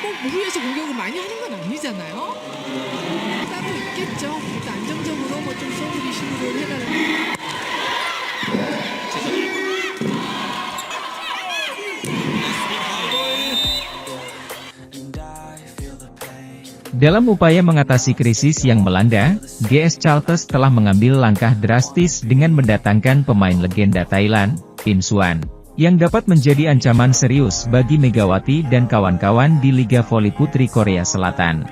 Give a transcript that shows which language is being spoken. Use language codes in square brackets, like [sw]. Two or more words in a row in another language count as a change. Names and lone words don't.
[ko] 꼭 무리해서 공격을 많이 하는 건 아니잖아요. 따로 있겠죠. 일단 안정적으로 뭐 좀 서브 리시브를 해달라는. [id] Dalam upaya mengatasi krisis yang melanda, GS Chalters telah mengambil langkah drastis dengan mendatangkan pemain legenda Thailand, Pin Suan, yang dapat menjadi ancaman serius bagi Megawati dan kawan-kawan di Liga Voli Putri Korea Selatan.